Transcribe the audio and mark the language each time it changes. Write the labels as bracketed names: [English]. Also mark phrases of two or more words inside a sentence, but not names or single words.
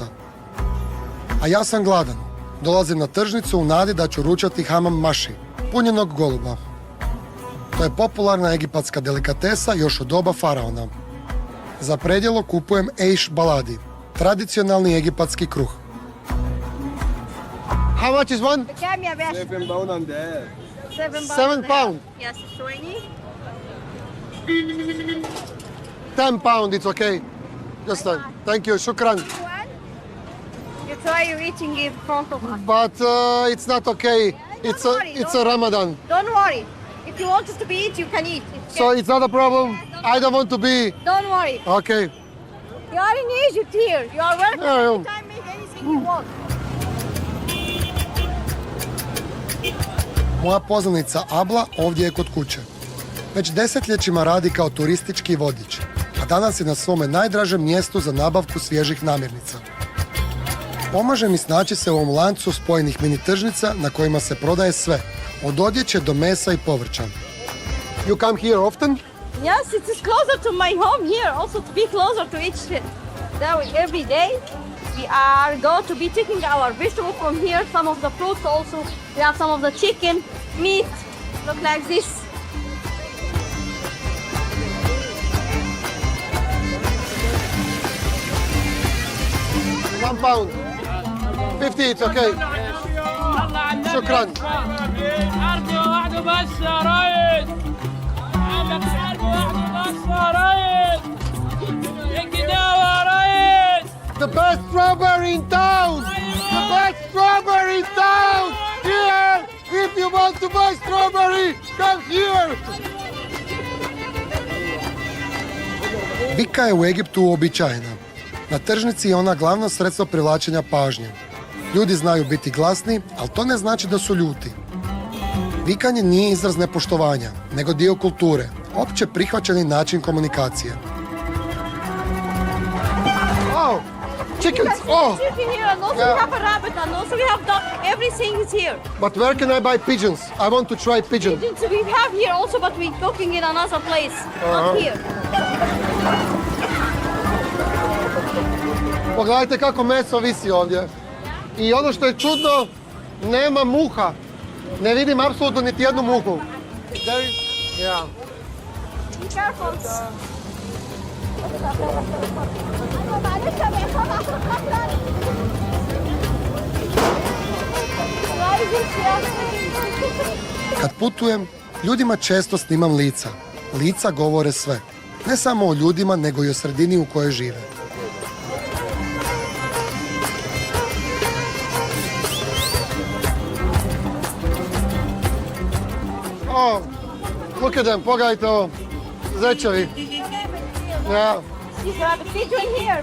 [Croatian] A ja sam gladan. Dolazim na tržnicu u nadi da ću ručati [Arabic] حمام محشي, [Croatian] punjenog goluba. To je popularna egipatska delikatesa još od doba faraona. Za predjelo kupujem [Arabic] عيش بلدي, [Croatian] tradicionalni egipatski kruh. [English] How much is one? [Arabic] كام يا باشا؟ [English] 7 pound on there. 7 pound. Yes, 20. 10 pound, it's okay. Just thank you, shukran. You try you eating in front of us. But it's not okay. It's a Ramadan. Don't worry. If you want us to be eat, you can eat. So it's not a problem. I don't want to be. Don't worry. Okay. You are in Egypt here. You are welcome. Yeah, Anytime, make anything you want. [Croatian] Moja poznanica Abla ovdje je kod kuće. Već desetljećima radi kao turistički vodič, a danas je na svome najdražem mjestu za nabavku svježih namirnica. Pomaže mi snaći se u ovom lancu spojenih mini tržnica na kojima se prodaje sve, od odjeće do mesa i povrća. [English] You come here often? Yes, it is closer to my home here, also to be closer to each. Now every day we are going to be taking our vegetables from here, some of the fruits also. We have some of the chicken, meat, look like this. £1. 50, it's okay. شكراً. [Arabic] حرب واحدة بس يا ريس. عندك حرب واحدة بس يا ريس. الجداوة يا ريس. [English] The best strawberry in town! The best strawberry in town! Here! If you want to buy strawberry, come here! [Croatian] Vika je u Egiptu uobičajena. Na tržnici je ona glavno sredstvo privlačenja pažnje. Ljudi znaju biti glasni, ali to ne znači da su ljuti. Vikanje nije izraz nepoštovanja, nego dio kulture, opće prihvaćeni način komunikacije. [English] Oh, chickens! Oh! Chicken here, and also we have a rabbit, and also we have duck. Everything is here. But where can I buy pigeons? I want to try pigeon. Pigeons we have here also, but we're cooking in another place, not here. [Croatian] Pogledajte kako meso visi ovdje. I ono što je čudno, nema muha. Ne vidim apsolutno niti jednu muhu. [English] Yeah. Be careful. [Croatian] Kad putujem, ljudima često snimam lica. Lica govore sve. Ne samo o ljudima, nego i o sredini u kojoj žive. [English] Oh, look at them, [Croatian] pogledajte ovo. Zečevi. [English] Yeah. Pigeon here.